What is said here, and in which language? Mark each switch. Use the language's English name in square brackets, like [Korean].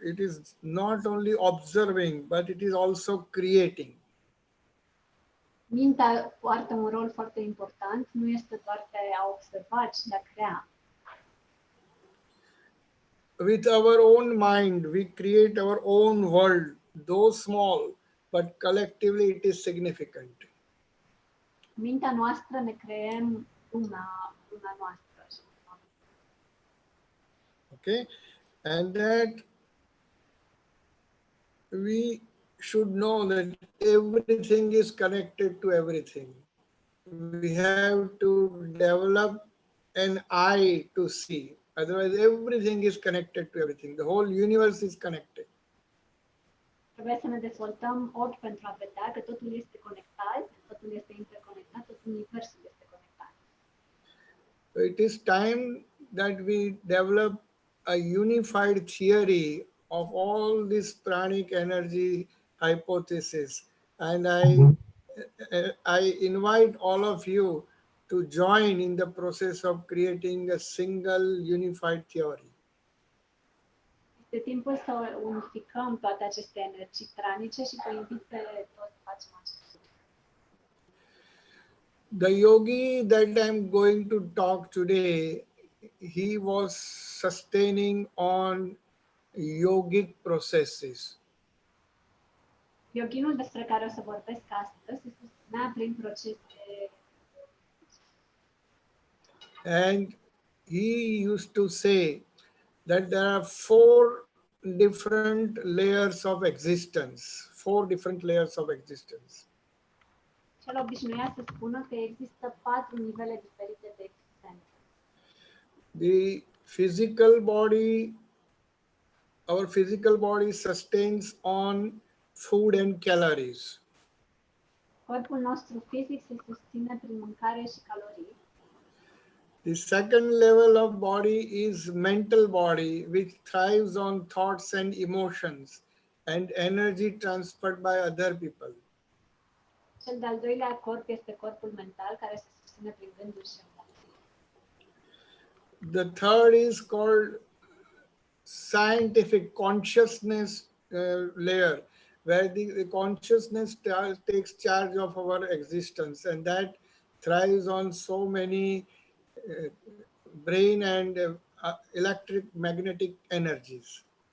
[English] It is not only observing, but it is also creating. [Romanian] Mintea poartă un rol foarte important, nu este doar de a observa, ci de a crea. [English] With our own mind, we create our own world, though small, but collectively it is significant. [Romanian] mintea noastră ne creăm lumea noastră. [English] Okay, and that we should know that everything is connected to everything. We have to develop an eye to see. Otherwise, everything is connected to everything. The whole universe is connected. [Romanian] Trebuie să ne dezvoltăm ochi pentru a vedea că totul este conectat, totul este interconectat, tot universul este conectat. [English] It is time that we develop a unified theory of all this pranic energy hypothesis. And I invite all of you to join in the process of creating a single unified theory. [Romanian] Este timpul să unificăm toate aceste energii pranice și vă invit pe toți să facem acest lucru. [English] The yogi that I'm going to talk today, he was sustaining on yogic processes. [Romanian] Yoginul despre care o să vorbesc astăzi se susținea prin procese. [English] And he used to say that there are four different layers of existence, four different layers of existence. [Romanian] El obișnuia să spună că există 4 nivele diferite de existență. [English] The physical body, our physical body sustains on food and calories. [Romanian] Corpul nostru fizic se susține prin mâncare și calorii. [English] The second level of body is mental body, which thrives on thoughts and emotions and energy transferred by other people. [Romanian] Cel de-al doilea corp este corpul mental, care se susține prin gânduri și emoții. [English] The third is called scientific consciousness layer, where the consciousness takes charge of our existence, and that thrives on so many brain and electric magnetic energies.